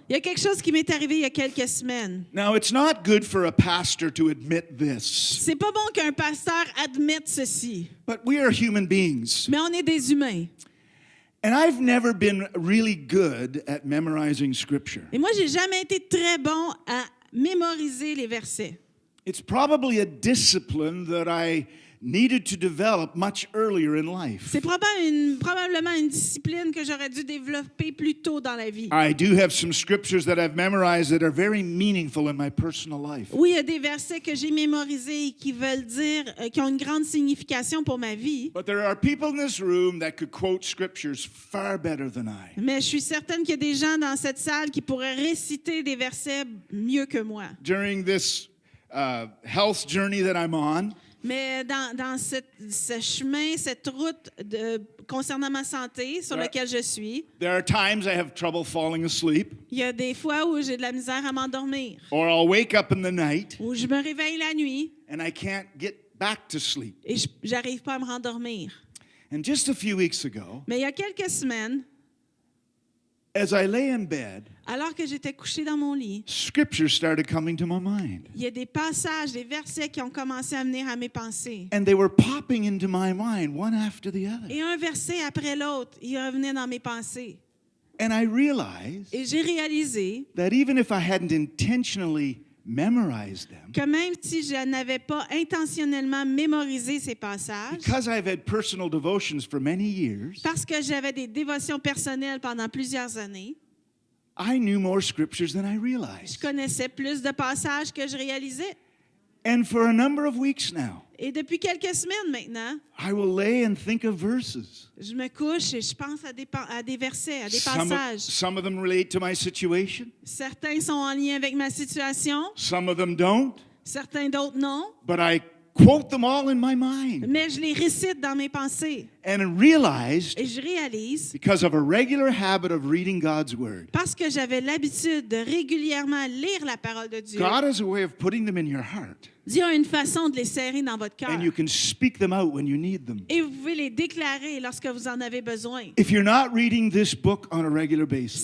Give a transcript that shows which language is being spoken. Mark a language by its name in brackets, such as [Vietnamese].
[French] Il y a quelque chose qui m'est arrivé il y a quelques semaines. [English] Now, it's not good for a pastor to admit this, [French] C'est pas bon qu'un pasteur admette ceci, [English] but we are human beings. [French] mais on est des humains. [English] And I've never been really good at memorizing Scripture. [French] Et moi, j'ai jamais été très bon à mémoriser les versets. [English] It's probably a discipline that I needed to develop much earlier in life. [French] C'est probablement une discipline que j'aurais dû développer plus tôt dans la vie. [English] I do have some scriptures that I've memorized that are very meaningful in my personal life. [French] Oui, il y a des versets que j'ai mémorisés et qui veulent dire, qui ont une grande signification pour ma vie. [English] But there are people in this room that could quote scriptures far better than I. [French] Mais je suis certaine qu'il y a des gens dans cette salle qui pourraient réciter des versets mieux que moi. [English] During this health journey that I'm on, [French] Mais dans ce chemin, cette route concernant ma santé sur laquelle je suis, [English] there are times I have trouble falling asleep, [French] il y a des fois où j'ai de la misère à m'endormir, [English] or I'll wake up in the night [French] où je me réveille la nuit [English] and I can't get back to sleep. [French] et j'arrive pas à me rendormir. [English] And just a few weeks ago, [French] Mais il y a quelques semaines, [English] as I lay in bed, [French] alors que j'étais couchée dans mon lit, [English] scriptures started coming to my mind. [French] il y a des passages, des versets qui ont commencé à venir à mes pensées. [English] And they were popping into my mind one after the other. [French] Et un verset après l'autre, il revenait dans mes pensées. [English] And I realized [French] Et j'ai réalisé [English] that even if I hadn't intentionally memorized them, [French] que même si je n'avais pas intentionnellement mémorisé ces passages, [English] because I've had personal devotions for many years, [French] parce que j'avais des dévotions personnelles pendant plusieurs années, [English] I knew more scriptures than I [French] je [English] realized. [French] connaissais plus de passages que je réalisais. [English] And for a number of weeks now, [French] Et depuis quelques semaines maintenant, [English] I will lay and think of verses. [French] je me couche et je pense à des versets, à des [English] Some [French] passages. [English] of them relate to my situation. [French] Certains sont en lien avec ma situation, [English] Some of them don't. [French] certains d'autres non, [English] But I quote them all in my mind [French] mais je les récite dans mes pensées. [English] and realized, [French] Et je réalise, [English] because of a regular habit of reading God's Word, [French] parce que j'avais l'habitude de régulièrement lire la parole de Dieu, [English] God has a way of putting them in your heart. [French] Dieu a une façon de les serrer dans votre cœur. [English] And you can speak them out when you need them. [French] Et vous pouvez les déclarer lorsque vous en avez besoin. [English] If you're not reading this book on a regular basis,